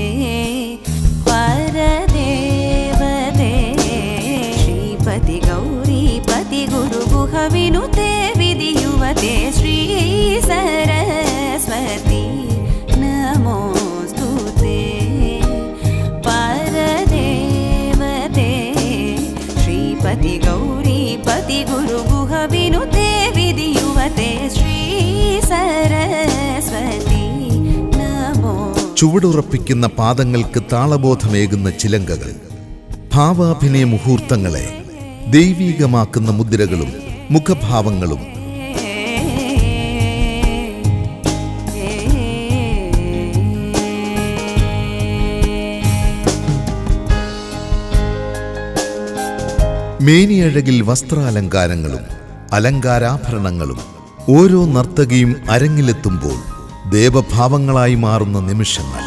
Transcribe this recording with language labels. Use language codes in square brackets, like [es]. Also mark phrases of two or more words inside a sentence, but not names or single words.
[sa] वरदेवते श्रीपति गौरीपति गुरुगुह विनुते विधियुवते श्री सरस्वती नमोस्तुते परदेवते श्रीपति गौरीपति गुरुगुह विनुते विधियुवते श्री सरस्वती नमो [ml] ചുവടുറപ്പിക്കുന്ന പാദങ്ങൾക്ക് താളബോധമേകുന്ന ചിലങ്കകൾ, ഭാവാഭിനയ മുഹൂർത്തങ്ങളെ ദൈവീകമാക്കുന്ന മുദ്രകളും മുഖഭാവങ്ങളും മേനിയഴകിൽ വസ്ത്രാലങ്കാരങ്ങളും അലങ്കാരാഭരണങ്ങളും ഓരോ നർത്തകിയും അരങ്ങിലെത്തുമ്പോൾ ദേവഭാവങ്ങളായി മാറുന്ന നിമിഷങ്ങൾ.